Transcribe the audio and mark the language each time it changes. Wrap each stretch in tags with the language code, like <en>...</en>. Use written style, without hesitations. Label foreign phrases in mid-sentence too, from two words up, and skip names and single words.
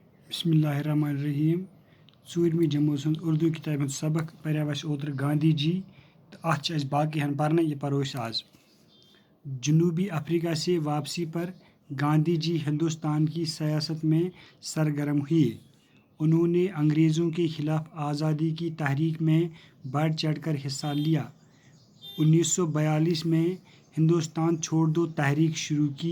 <ks>بسم اللہ الرحمن الرحیم ژوٗرمہِ جمٲژ ہُنٛد اردوٗ کِتابہِ ہُنٛد سبق پریو اَسہِ اوترٕ گاندھی جی تہٕ اَتھ چھِ اَسہِ باقٕے ہن پرنہٕ یہِ پرو أسۍ آز</ks> <ur>جنوبی افریقہ سے واپسی پر گاندھی جی ہندوستان کی سیاست میں سرگرم ہوئے. انہوں نے انگریزوں کے خلاف آزادی کی تحریک میں بڑھ چڑھ کر حصہ لیا. 1942 میں ہندوستان چھوڑ دو تحریک شروع کی.</ur>